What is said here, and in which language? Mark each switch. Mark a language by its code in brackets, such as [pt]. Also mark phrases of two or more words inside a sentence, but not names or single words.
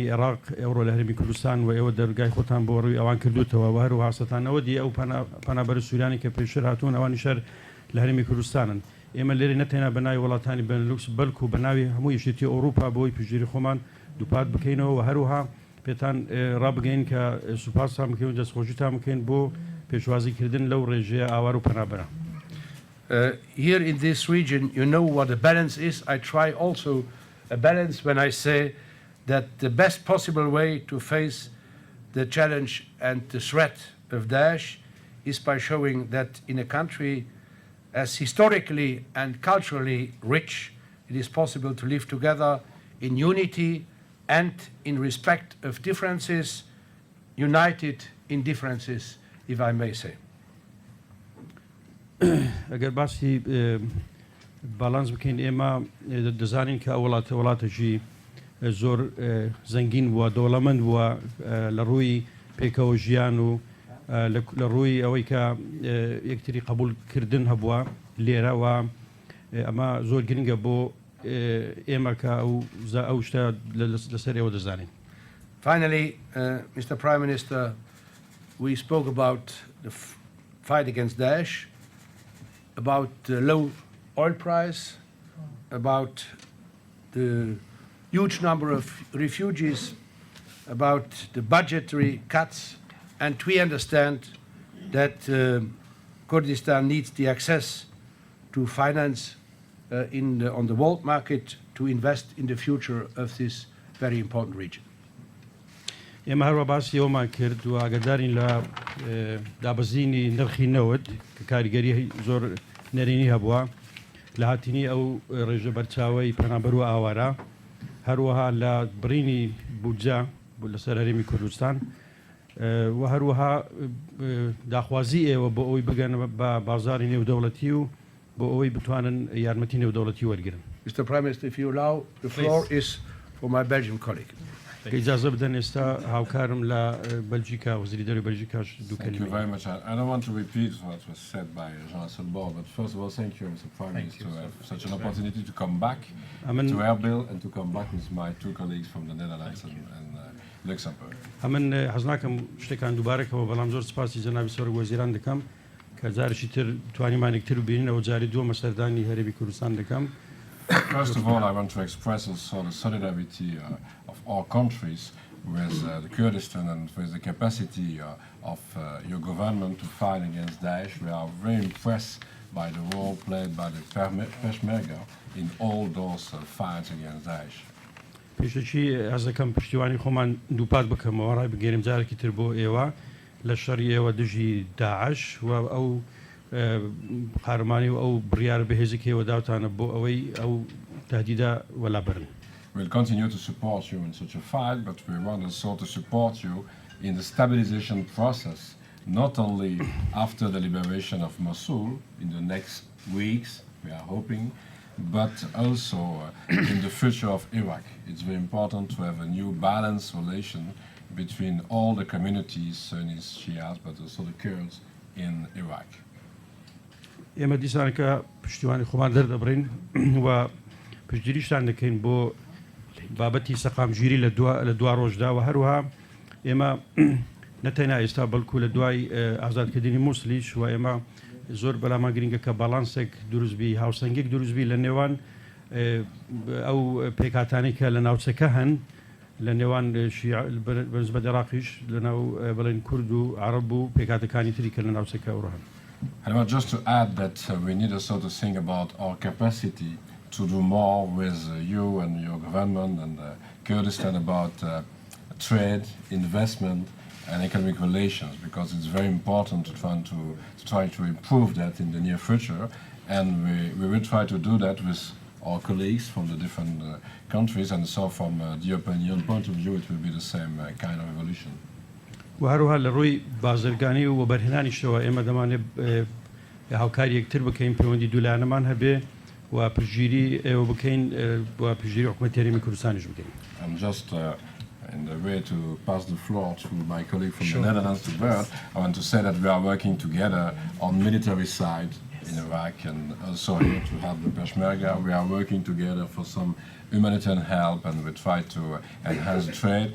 [ckb] عێراق ئەوڕۆ لە هەرێمی کوردستان و ئێوە دەرگای خۆتان بۆ ڕووی ئەوان کردوتەوە و هەروەها سەتانەوە دی ئەو پەنابەر سووریانی کە پێشتر هاتوون ئەوانی شەر لە هەرێمی کوردستانن ئێمە لێرە نەتێنا بەناوی وڵاتانی بەنلوکس بەلکو بەناوی هەموو یەشێتی ئەوروپا بۆی پشتگیری خۆمان دووپات بکەینەوە و هەروەها پێتان ڕابگەین کە سوپاسان بکەین و دەستخۆشیتان بکەین بۆ پێشوازیکردن لەو ڕێژەیە ئاوار و پەنابەرە. [en] Here in this region, you know what the balance is. I try also a balance when I say that the best possible way to face the challenge and the threat of Daesh is by showing that in a country as historically and culturally rich, it is possible to live together in unity and in respect of differences, united in differences, if I may say. [ckb] ئەگەر باسی باڵانس بکەین ئێمە دەزانین کە ئەو وڵاتێکی زۆر زەنگین بووە دەوڵەمەند بووە لە ڕووی پێکەوە ژیان و لە ڕووی ئەوەی کە یەکتری قبولکردن هەبووە لێرەوە ئەمە زۆر گرنگە بۆ ئێمە کە ئەو شتە لەسەر ئێوە دەزانین. [en] Finally, Mr. Prime Minister, we spoke about the fight against Daesh, about the low oil price, about the huge number of refugees, about the budgetary cuts, and we understand that Kurdistan needs the access to finance on the world market to invest in the future of this very important region. [ckb] ئێمە هەروە باسی ئەومان کرد و ئاگادارین لە دابەزینی نرخی نەوت کە کاریگەری زۆر نەرێنی هەبووە لە هاتینی ئەو ڕێژە بەرچاوی پەنابەر و ئاوارە هەروەها لە بڕینی بودجە لەسەر هەرێمی کوردستان و هەروەها داخوازی ئێوە بۆ ئەوەی بگەن بە بازاری نێودەوڵەتی و بۆ ئەوەی بتوانن یارمەتی نێودەوڵەتی وەرگرن. [en] Mr. Prime Minister, if you allow, the floor is for my Belgian colleague. [ckb] ئیجازە بدەن ئێستا هاوکارم لە بەلژیکا وەزیری دەروی بەلژیکاش دوو [en] Thank you [ckb] کەلیمە. [en] very much. I don't want to repeat what was said by Jean Asselborn, but first of all, thank you, Mr. Prime Minister, to have such an opportunity to come back to Erbil and to come back with my two colleagues from the Netherlands and Luxembourg. [ckb] ئەمن حەز ناکەم شتێکان دووبارەکەەوە بەڵام زۆر سپاسی جەنابی سەرۆک وەزیران دەکەم کە جارێکی تر توانیمانێکتر ببینینەوە جاری دووەمە سەردانی هەرێمی کوردستان دەکەم. [en] First of all, I want to express also the solidarity of all countries with the Kurdistan and with the capacity of your government to fight against Daesh. We are very impressed by the role played by the Peshmerga in all those fights against Daesh. [ckb] پێشەکی ئەز دەکەم پشتیوانی خۆمان دووپات بکەمەوە ڕای بگەێنم جارێکی تر بۆ ئێوە لە شەڕی ئێوە دژی داعش و ئەو قارمانی و ئەو بڕیار بەهێزی ئێوە داوتانە بۆ ئەوەی ئەو تهدیدە وەلابرن. [en] We'll continue to support you in such a fight, but we want also to support you in the stabilization process, not only after the liberation of Mosul in the next weeks, we are hoping, but also in the future of Iraq. It's very important to have a new balanced relation between all the communities, Sunnis, Shias, but also the Kurds in Iraq. [ckb] ئێمە دیسان کە پشتیوانی خۆمان دەردەبڕین و پشتگیریشتان دەکەین بۆ بابەتی سەقامگیری لە دوا ڕۆژدا و هەروها ئێمە نەتەنیا ئێستا بەڵکو لە دوای ئازادکردنی مووسلیش و ئێمە زۆر بەلامان گرنگە کە باڵانسێک دروستبی هاوسەنگێک دروستبی لە نێوان ئەو پێکاتانی کە لە ناوچەکە هەن لە نێوان بەنسبەت عێراقیش لە ناو بەڵێن کورد و عەرەب و پێکاتەکانی تری کە لە ناوچەکە ئەوڕۆ هەن. [en] And I want just to add that we need also to think about our capacity to do more with you and your government and Kurdistan about trade, investment and economic relations, because it's very important to try to improve that in the near future, and we will try to do that with our colleagues from the different countries, and so from the European Union point of view it will be the same kind of evolution. [ckb] و هەروها لە ڕووی بازرگانی و بەرهێنانیشەوە ئێمە دەمانێت هاوکاری یەکتر بکەین پەیوەندی دوولایەنەمان هەبێ و پشگیری ئێوە بکەین و پشگیری حکوومەتی هەرێمی کوردستانیش بکەین. [en] I'm just in the way to pass the floor to my colleague from the Netherlands, to Bert. I want to say that we are working together on military side in Iraq and also here to help the Peshmerga. We are working together for some humanitarian help, and we try to enhance trade.